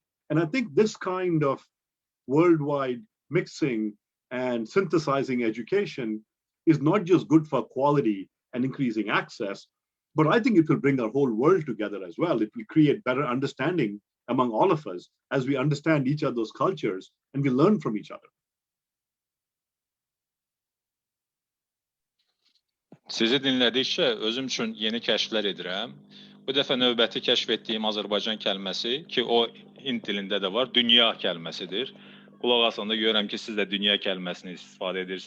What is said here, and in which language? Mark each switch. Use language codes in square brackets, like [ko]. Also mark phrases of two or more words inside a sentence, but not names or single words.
[en] And I think this kind of worldwide mixing and synthesizing education is not just good for quality and increasing access, but I think it will bring our whole world together as well. It will create better understanding among all of us as we understand each other's cultures and we learn from each other. [az] Sizi dinlədikcə özüm üçün yeni kəşflər edirəm. Bu dəfə növbəti kəşf etdiyim Azərbaycan kəlməsi, ki o Hind dilində də var, dünya kəlməsidir. Qulaq asanda görürəm ki, siz də dünya kəlməsini istifadə edirsiniz.